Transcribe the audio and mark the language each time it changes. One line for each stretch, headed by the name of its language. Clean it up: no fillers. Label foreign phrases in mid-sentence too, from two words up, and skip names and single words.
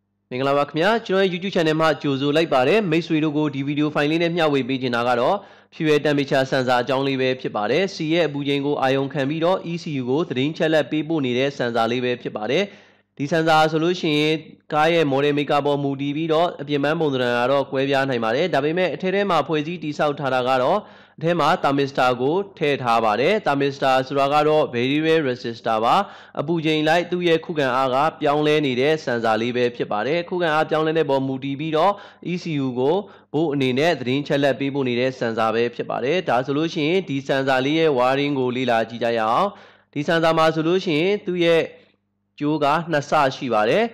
Burmese: မင်္ဂလာပါခင်ဗျာကျွန်တော်ရဲ့ YouTube channel မှာကြိုဆိုလိုက်ပါတယ်မိတ်ဆွေတို့ကိုဒီဗီဒီယိုဖိုင်လေးနဲ့မျှဝေပေးချင်တာကတော့
English: fuel temperature sensor
Burmese: အကြောင်းလေးပဲဖြစ်ပါတယ် C ရဲ့အပူချိန်ကိုအာရုံခံပြီးတော့ ECU ကိုသတင်းချက်လက်ပေးပို့နေတဲ့ sensor လေးပဲဖြစ်ပါတယ်ဒီ sensor ဆိုလို့ရှိရင်ကားရဲ့
English: model maker
Burmese: ပေါ်မူတည်ပြီးတော့အပြင်ပန်းပုံစံကတော့ ကွဲပြားနိုင်ပါတယ်ဒါပေမဲ့အထက်ထဲမှာဖွဲ့စည်းတည်ဆောက်ထားတာကတော့အထဲမှာ thermistor ကိုထည့်ထားပါတယ် thermistor ဆိုတာကတော့
English: variable resistor
Burmese: ပါအပူချိန်လိုက်သူ့ရဲ့ခုခံအားကပြောင်းလဲနေတဲ့ sensor လေးပဲဖြစ်ပါတယ်ခုခံအားပြောင်းလဲတဲ့ပေါ်မူတည်ပြီးတော့ ECU ကိုဘို့အနေနဲ့သတင်းချက်လက်ပေးဖို့နေတဲ့ sensor ပဲဖြစ်ပါတယ်ဒါဆိုလို့ရှိရင်ဒီ sensor လေးရဲ့ wiring ကိုလေ့လာကြည့်ကြရအောင်ဒီ sensor မှာဆိုလို့ရှိရင်သူ့ရဲ့ကျိုးက2ဆရှိပါတယ်